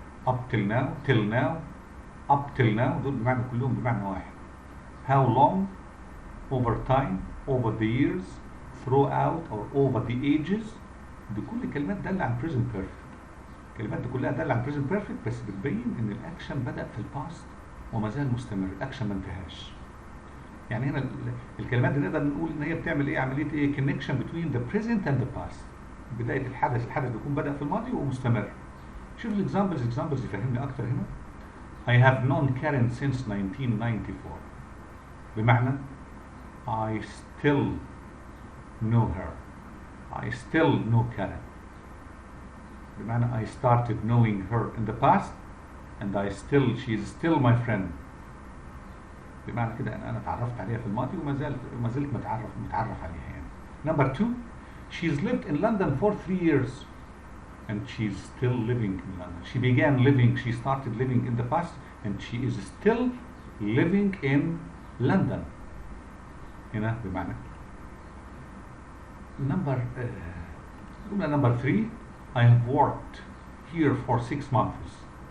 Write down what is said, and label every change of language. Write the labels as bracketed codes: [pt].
[en] up till now, till now, up till now [ar] دول بمعنى كلهم بمعنى واحد. [en] how long, over time, over the years, throughout or over the ages. [ar] دي كل كلمات دالة على present perfect. الكلمات دي كلها دالة على present perfect بس بتبين ان الاكشن بدأ في الباست وما زال مستمر، الاكشن ما انتهاش. يعني هنا الكلمات دي نقدر نقول ان هي بتعمل ايه؟ عملية ايه؟ [en] connection between the present and the past. [ar] بداية الحدث بيكون بدأ في الماضي ومستمر. شوف الاكزامبلز يفهمني اكتر هنا. [en] I have known Karen since 1994. [ar] بمعنى [en] I still know her. I still know Karen. [ar] بمعنى [en] I started knowing her in the past and she is still my friend. [ar] بمعنى كده ان انا تعرفت عليها في الماضي وما زلت متعرف عليها يعني. [en] Number 2, she's lived in London for 3 years and she's still living in London. She started living in the past and she is still living in London. [ar] هنا بمعنى [en] number 3, I have worked here for 6 months.